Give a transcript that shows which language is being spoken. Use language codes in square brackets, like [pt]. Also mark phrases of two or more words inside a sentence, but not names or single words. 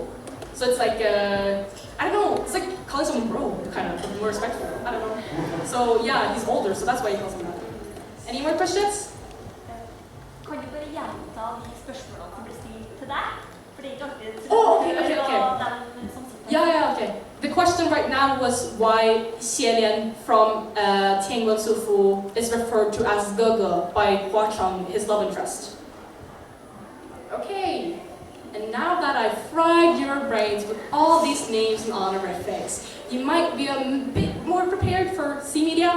[en] So it's like, I don't know, it's like calling someone bro, kind of, but more respectful. I don't know. So yeah, he's older, so that's why he calls him that. Any more questions? [no] Kan du bare gjenta de spørsmålene som ble stilt til deg? For det er ikke alltid [en] Oh, okay. Yeah, okay. The question right now was why Xielian from Tingwen Sufu is referred to as Gogo by Hua Cheng, his love interest. Okay. And now that I've fried your brains with all these names and honorifics, you might be a bit more prepared for C media.